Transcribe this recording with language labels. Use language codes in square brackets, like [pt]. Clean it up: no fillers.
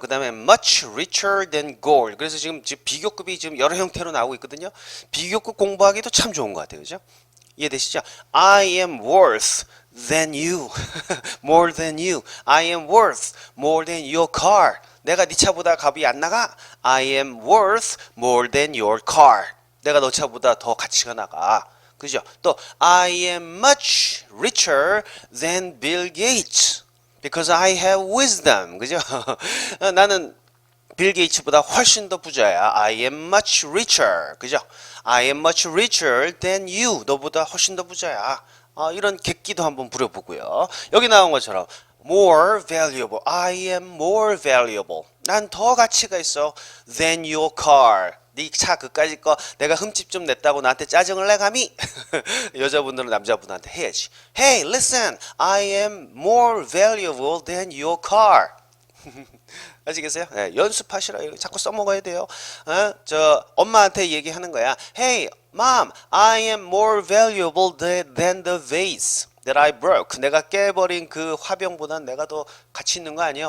[ko] 그 다음에 [en] much richer than gold. [ko] 그래서 지금 비교급이 지금 여러 형태로 나오고 있거든요. 비교급 공부하기도 참 좋은 것 같아요. 그죠? 이해되시죠? [en] I am worth than you. more than you. I am worth more than your car. [ko] 내가 네 차보다 값이 안 나가? [en] I am worth more than your car. [ko] 내가 너 차보다 더 가치가 나가. 그죠? [en] 또 I am much richer than Bill Gates because I have wisdom. [ko] 그죠? 나는 빌 게이츠보다 훨씬 더 부자야. [en] I am much richer. [ko] 그죠? [en] I am much richer than you. [ko] 너보다 훨씬 더 부자야. 이런 객기도 한번 부려보고요. 여기 나온 것처럼 more valuable. [en] I am more valuable. [ko] 난 더 가치가 있어 [en] than your car. [ko] 네 차 그까짓 거 내가 흠집 좀 냈다고 나한테 짜증을 내 감히? 여자분들은 남자분한테 해야지. [en] Hey, listen. I am more valuable than your car. [ko] 아시겠어요? 네, 연습하시라. 자꾸 써먹어야 돼요. 저 엄마한테 얘기하는 거야. [en] Hey, mom, I am more valuable than the vase that I broke. [ko] 내가 깨버린 그 화병보단 내가 더 가치 있는 거 아니야?